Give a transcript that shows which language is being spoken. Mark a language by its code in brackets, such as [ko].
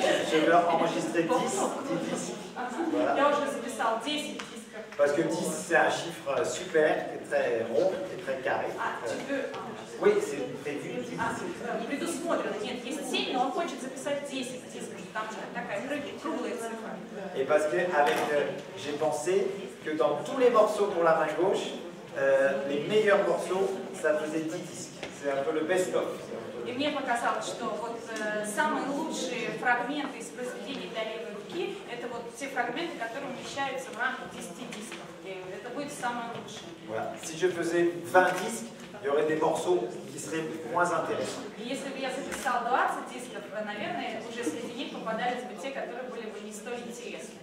[fr] je veux enregistrer 10 disques. Voilà. [ru] Я уже записал 10 дисков. [fr] Parce que 10, c'est un chiffre super, qui est très rond et très carré. Tu veux... Oui, c'est prévu 10. [ru] Предусмотрено. Нет, есть 7, но он хочет записать 10 дисков. Там же такая круглая цифра. [fr] Et parce que j'ai pensé que dans tous les morceaux pour la main gauche, les meilleurs morceaux, ça faisait 10 disques. C'est un peu le best-of. [ru] И мне показалось, что вот самые лучшие фрагменты из произведений для левой руки — это вот те фрагменты, которые умещаются в рамках 10 дисков. И это будет самое лучшее. [fr] Voilà. Si je faisais 20 disques, il y aurait des morceaux qui seraient moins intéressants. [ru] И если бы я записал 20 дисков, наверное, уже среди них попадались бы те, которые были бы не столь интересны.